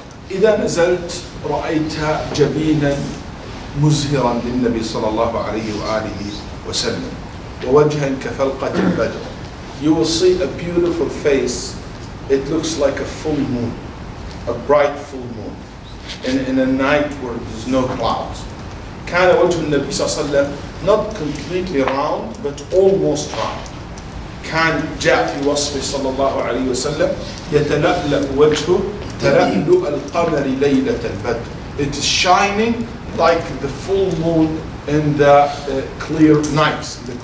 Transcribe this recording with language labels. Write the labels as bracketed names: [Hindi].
[Arabic] إذا نزلت رأيت جبينا مزهرا للنبي صلى الله عليه وآله وسلم ووجها كفلقة البدر. [English] You will see a beautiful face. It looks like a full moon, a bright full moon, in a night where there's no clouds. [Arabic] كان وجه النبي صلى الله عليه وسلم [English] not completely round but almost round. [Arabic] كان جاء في وصفه صلى الله عليه وسلم يتلألأ وجهه تلألؤ القمر ليلة البدر. [English] It is shining like the full moon in the clear nights.